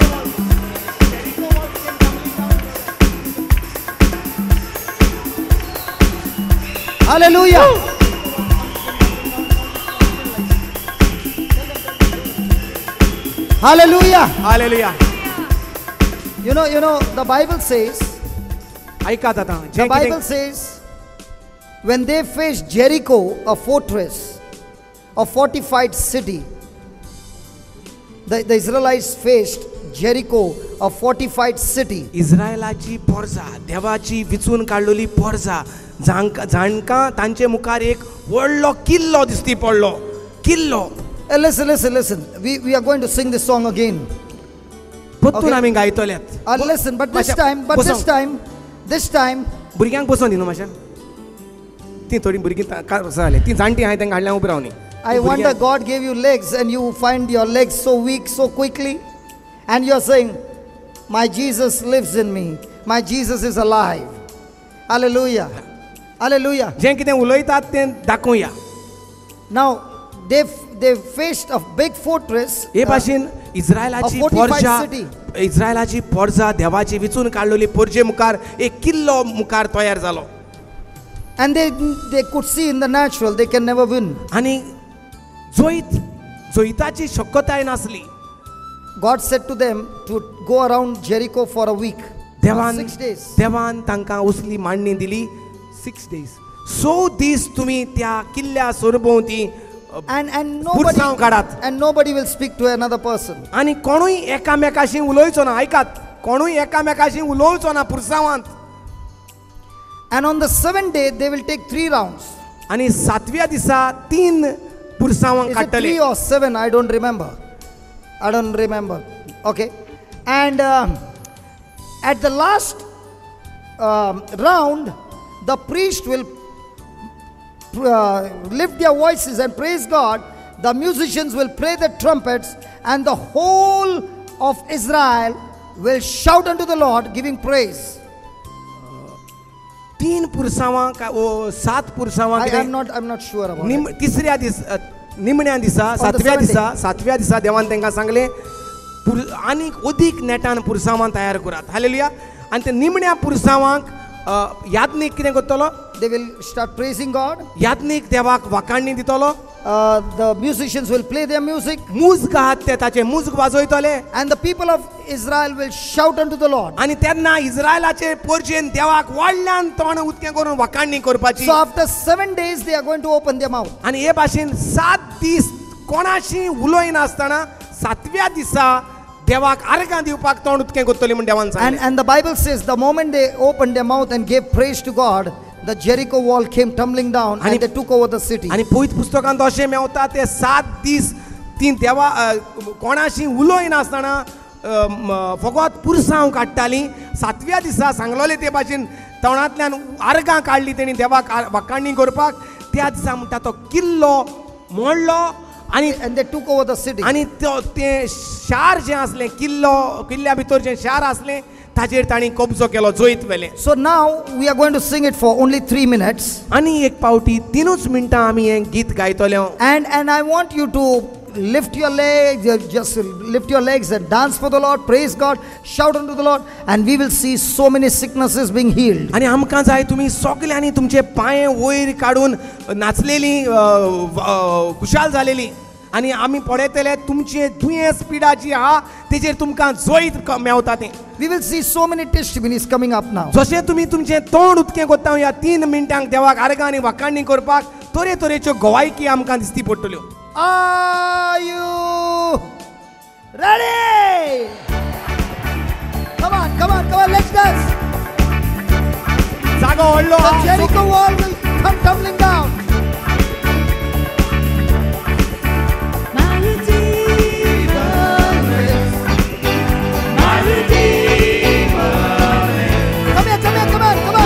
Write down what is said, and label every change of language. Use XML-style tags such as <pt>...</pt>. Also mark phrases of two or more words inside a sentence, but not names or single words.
<en>Hallelujah. Hallelujah.</en> <kok>हालेलुया.</kok> <en>You know, the Bible says,</en> <kok>ऐकात आता</kok> <en>the Bible says, when they faced Jericho, a fortress, a fortified city, the Israelites faced Jericho, a fortified city.</en> <kok>इस्रायलाची पोरजा देवाची विचून काडलेली पोरजा जाणकां तांचे मुखार एक व्हडलो किल्लो दिसती पडलो किल्लो.</kok> <en>Listen. We are going to sing this song again.</en> <kok>परतून Okay. आमी गायतल्यात.</kok> <en>Listen, but this time,</en> <kok>भुरग्यांक बसोन दी न्हू मातशें. ती थोडी भुरगीं जाले ती जाणटी हांवें तांकां हाडल्या उबी रावनी.</kok> <en>I wonder God gave you legs and you find your legs so weak so quickly, and you're saying, my Jesus lives in me. My Jesus is alive. Hallelujah. Hallelujah.</en> <kok>जें कितें उलयतात तें दाखोवया.</kok> <en>Now, they faced a big fortress.</en> <kok>हे भाशेन इस्रायलाची</kok> <en>a fortified</en> <kok>पोरजा</kok> <en>city.</en> <kok>इस्रायलाची पोरजा देवाची विचून काडलेली पोरजे मुखार एक किल्लो मुखार तयार जालो.</kok> <en>And they could see in the natural, they can never win.</en> <kok>आनी जोईताची शक्यताय नासली.</kok> <en>God said to them to go around Jericho for a week.</en> <kok>देवान</kok> <en>6 days.</en> <kok>देवान तांकां उसली मांडणी दिली 6 days. 6 दीस तुम्ही त्या किल्ल्या सोरभोवती</kok> <en>And</en> <kok>पुरसांव काडात.</kok> <en>nobody will speak to another person.</en> <kok>आनी कोणूय एकामेकाशी उलोवचो ना. ऐकात, कोणूय एकामेकाशी उलोवचो ना पुरसांवांत.</kok> <en>And on the 7th day, they will take 3 rounds.</en> <kok>आनी 7व्या दिसा 3 पुरसांवां</kok> <en>Is it</en> <kok>काडटले.</kok> <en>3 or 7? I don't remember. Okay. And at the last round, the priest will lift their voices and praise God. The musicians will play the trumpets, and the whole of Israel will shout unto the Lord, giving praise.</en> <kok>3 पुरसांवां 7 पुरसांवां</kok> <en>I'm not sure about it.</en> <kok>तिसऱ्या निमण्या दिसा</kok> <en>On the</en> <kok>7व्या दिसा देवान तांकां सांगलें आनीक अदीक नेटान पुरसांवां तयार करात. हालेलुया. आनी ते निमण्या पुरसांवांक यादनीक कितें करतलो.</kok> <en>They will start praising God.</en> <kok>यादनीक देवाक वाखाणणी दितलो.</kok> <en>The musicians will play their music,</en> <kok>मुजग आहात ते ताचे मुजग वाजयतले.</kok> <en>and the people of Israel will shout unto the Lord.</en> <kok>आनी तेन्ना इस्रायलाचे पोरजेन देवाक व्हडल्यान तोंड उदकें करून वाखाणणी करपाची.</kok> <en>So after 7 days, they are going to open their mouth.</en> <kok>आनी हे भाशेन 7 दीस कोणाशी उलोयनासतना 7व्या दिसा देवाक आर्गां दिवपाक तोंड उदकें करतली म्हण देवान सांगलें.</kok> <en>And the Bible says the moment they opened their mouth and gave praise to God, the Jericho wall came tumbling down and they took over the city.</en> <kok>आनी पवित्र पुस्तकांत अशें मेवता ते 7 दीस ती देवा कोणाशी उलोयनासतना फकत पुरसांव काडटालीं. 7व्या दिसा सांगलोलें ते भाशेन तोंडांतल्यान आर्गां काडलीं तेणी देवाक वाखाणणी करपाक. त्या दिसा म्हणटा तो किल्लो मोडलो</kok> <en>And they took over the city.</en> <kok>आनी तें शार जें आसलें किल्ल्या भितर जें शार आसलें ताजेर तांणी कब्जो केलो जोईत वेले.</kok> <en>So now we are going to sing it for only 3 minutes.</en> <kok>आनी एक पावटी 3 मिनटां आमी हें गीत गायतले.</kok> <en>And I want you to lift your legs, just lift your legs and dance for the Lord, praise God, shout unto the Lord, and we will see so many sicknesses being healed.</en> <kok>आनी आमकां जाय तुमी सगल्यांनी तुमचे पांय वयर काडून नाचलेली खुशाल जालेली. आनी आमी पळयतले तुमचे दुयेंस पिडा जी आहा तेजेर तुमकां जोईत मेवता तें.</kok> <en>We will see so many testimonies coming up now.</en> <kok>जशें तुमी तुमचें तोंड उदकें करता ह्या 3 मिनटांक देवाक आर्गां आनी वाखाणणी करपाक तरेतरेच्यो गवायकी आमकां दिसती पडटल्यो.</kok> <en>Are you ready? Come on, let's dance.</en> <kok>जागो व्हडलो</kok> <en>The Jericho wall will tumbling down. My Redeemer lives. My Redeemer lives. Come here, come here, come on, come</en>